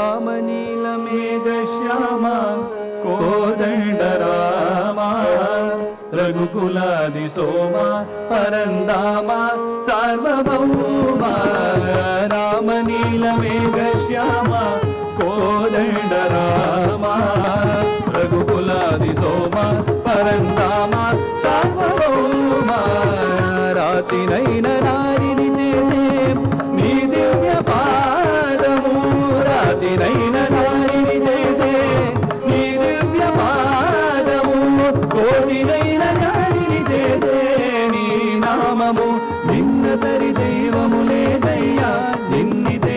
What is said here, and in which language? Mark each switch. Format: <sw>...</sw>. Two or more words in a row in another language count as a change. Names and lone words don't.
<sa>नीलमेघश्याम कोदण्ड राम रघुकुलादि सोम परन्दाम सार्वभौम राम नीलमेघश्याम कोदण्ड राम रघुकुलादि सोम परन्दाम सार्वभौम रातिनैन</sa> <te>नारिनि చేసే నీ దివ్య పాదము రాతినైన నారిని చేసే నీ దివ్య పాదము కోటినైన నారిని చేసే నీ నామము నిన్న సరి దైవము లేదయ్యా నిన్నితే</te>